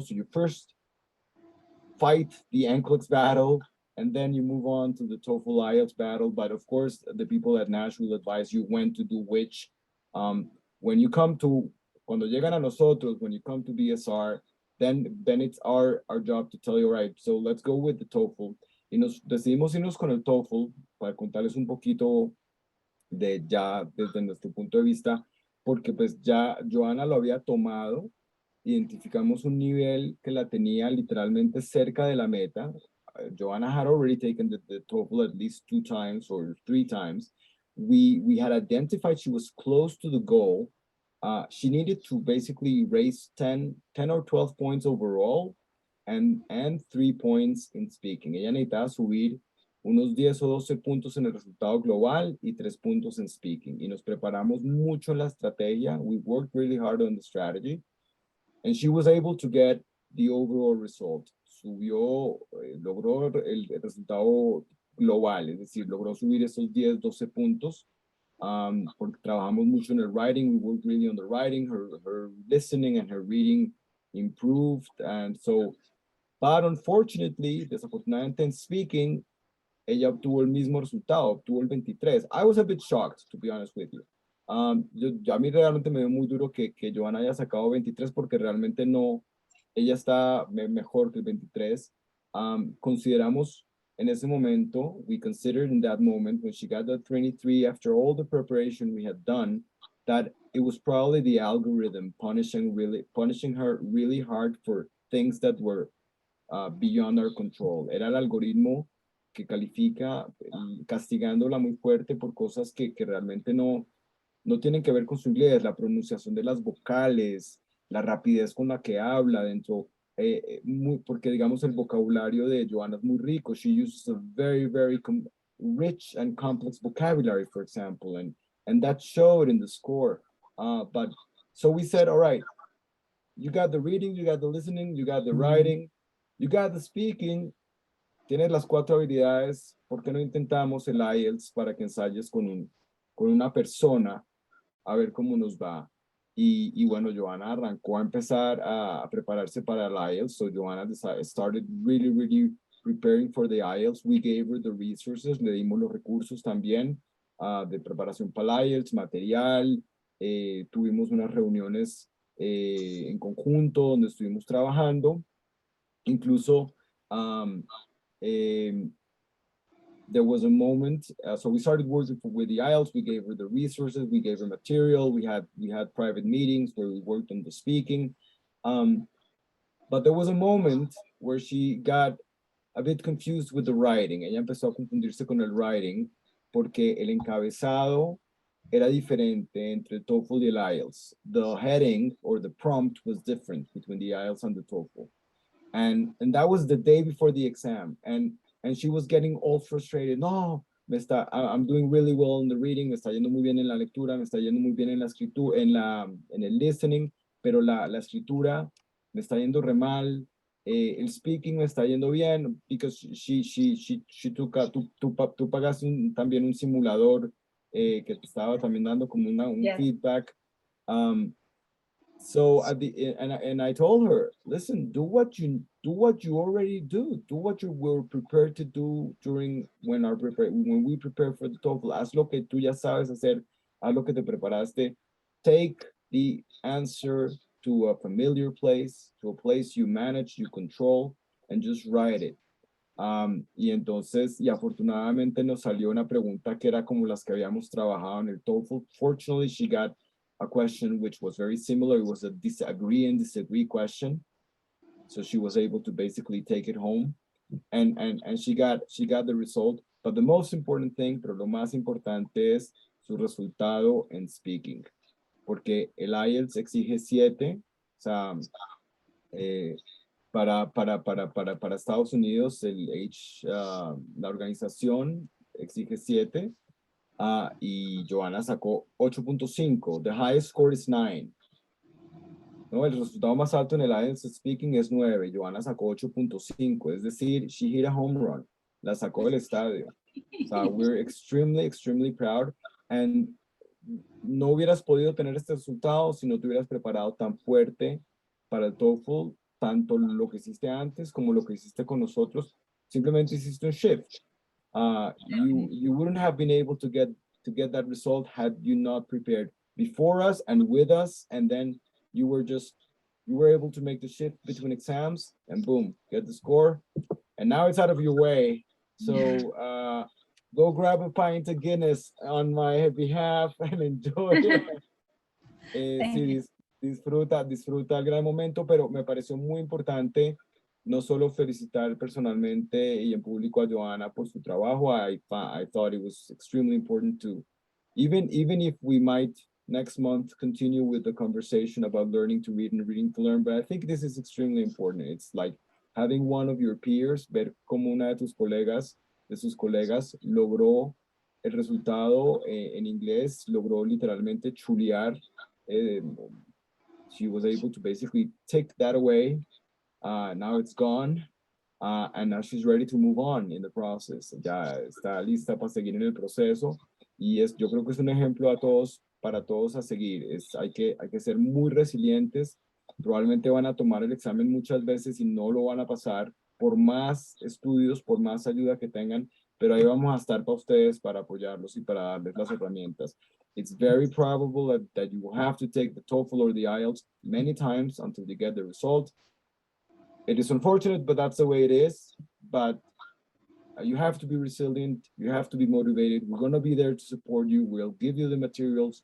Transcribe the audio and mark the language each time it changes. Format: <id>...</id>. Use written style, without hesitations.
<en>So you first fight the NCLEX battle, and then you move on to the TOEFL IELTS battle. But of course, the people at Nash will advise you when to do which.</en> <es>Cuando llegan a nosotros,</es> <en>when you come to BSR, then it's our job to tell you, right, so let's go with the TOEFL.</en> <es>Y nos decidimos irnos con el TOEFL para contarles un poquito desde nuestro punto de vista, porque pues ya Joana lo había tomado, identificamos un nivel que la tenía literalmente cerca de la meta.</es> <en>Joana had already taken the TOEFL at least 2 times or 3 times. We had identified she was close to the goal. She needed to basically raise 10 or 12 points overall and 3 points in speaking.</en> <es>Ella necesitaba subir unos 10 o 12 puntos en el resultado global y 3 puntos en speaking. Y nos preparamos mucho en la estrategia.</es> <en>We worked really hard on the strategy. And she was able to get the overall result.</en> <es>Subió, logró el resultado global, es decir, logró subir esos 10, 12 puntos. Porque trabajamos mucho en el writing,</es> <en>we worked really on the writing, her listening and her reading improved. And so, but unfortunately,</en> <es>desafortunadamente en speaking, ella obtuvo el mismo resultado, obtuvo el 23.</es> <en>I was a bit shocked, to be honest with you.</en> <es>A mí realmente me dio muy duro que Johanna haya sacado 23 porque realmente no, ella está mejor que el 23. Consideramos en ese momento,</es> <en>we considered in that moment when she got that 23 after all the preparation we had done, that it was probably the algorithm punishing her really hard for things that were beyond our control.</en> <es>Era el algoritmo que califica, castigándola muy fuerte por cosas que realmente no tienen que ver con su inglés, la pronunciación de las vocales, la rapidez con la que habla dentro, porque digamos el vocabulario de Johanna es muy rico.</es> <en>She uses a very, very rich and complex vocabulary, for example, and that showed in the score. But so we said, all right, you got the reading, you got the listening, you got the writing, you got the speaking,</en> <es>tienes las 4 habilidades, ¿por qué no intentamos el IELTS para que ensayes con una persona a ver cómo nos va? Y bueno, Johanna arrancó a empezar a prepararse para el IELTS.</es> <en>So Johanna started really preparing for the IELTS. We gave her the resources,</en> <es>le dimos los recursos también de preparación para el IELTS, material. Tuvimos unas reuniones en conjunto donde estuvimos trabajando.</es> <en>Incluso there was a moment, so we started working with the IELTS. We gave her the resources, we gave her material. We had private meetings where we worked on the speaking. But there was a moment where she got a bit confused with the writing.</en> <es>Ella empezó a confundirse con el writing porque el encabezado era diferente entre el TOEFL y el IELTS.</es> <en>The heading or the prompt was different between the IELTS and the TOEFL. And that was the day before the exam. And she was getting all frustrated. No, I'm doing really well in the reading,</en> <es>me está yendo muy bien en la lectura, me está yendo muy bien en la escritura, en el listening, pero la escritura me está yendo re mal. El speaking me está yendo bien,</es> <en>because she took</en> <es>tú pagaste también un simulador que te estaba también dando como un feedback.</es> <en>So at the and I told her, listen, do what you already do what you were prepared to do when we prepare for the TOEFL.</en> <es>Haz lo que tú ya sabes hacer, haz lo que te preparaste.</es> <en>Take the answer to a familiar place, to a place you manage, you control, and just write it.</en> <es>Y entonces, y afortunadamente nos salió una pregunta que era como las que habíamos trabajado en el TOEFL.</es> <en>Fortunately, she got a question which was very similar. It was a agree and disagree question. So she was able to basically take it home, and she got the result. But the most important thing,</en> <es>pero lo más importante es su resultado en speaking, porque el IELTS exige 7, o sea, para Estados Unidos, la organización exige 7. Y Johanna sacó 8.5.</es> <en>The highest score is 9.</en> <es>No, el resultado más alto en el IELTS speaking es 9. Johanna sacó 8.5. Es decir,</es> <en>she hit a home run.</en> <es>La sacó del estadio.</es> <en>So we're extremely proud.</en> <es>And no hubieras podido tener este resultado si no te hubieras preparado tan fuerte para el TOEFL, tanto lo que hiciste antes como lo que hiciste con nosotros. Simplemente hiciste un shift.</es> <en>You wouldn't have been able to get that result had you not prepared before us and with us, and then you were able to make the shift between exams and boom, get the score, and now it's out of your way. So go grab a pint of Guinness on my behalf and enjoy it.</en> <es>Sí, disfruta el gran momento, pero me pareció muy importante no solo felicitar personalmente y en público a Johanna por su trabajo.</es> <en>I thought it was extremely important to, even if we might next month continue with the conversation about learning to read and reading to learn, but I think this is extremely important. It's like having one of your peers,</en> <es>ver cómo una de sus colegas logró el resultado en inglés, logró literalmente chulear</es> <en>she was able to basically take that away. Now it's gone. And now she's ready to move on in the process.</en> <es>Ya está lista para seguir en el proceso. Y yo creo que es un ejemplo para todos a seguir. Hay que ser muy resilientes. Probablemente van a tomar el examen muchas veces y no lo van a pasar por más estudios, por más ayuda que tengan, pero ahí vamos a estar para ustedes, para apoyarlos y para darles las herramientas.</es> <en>It's very probable that you will have to take the TOEFL or the IELTS many times until you get the result. It is unfortunate, but that's the way it is. But you have to be resilient. You have to be motivated. We're going to be there to support you. We'll give you the materials.</en>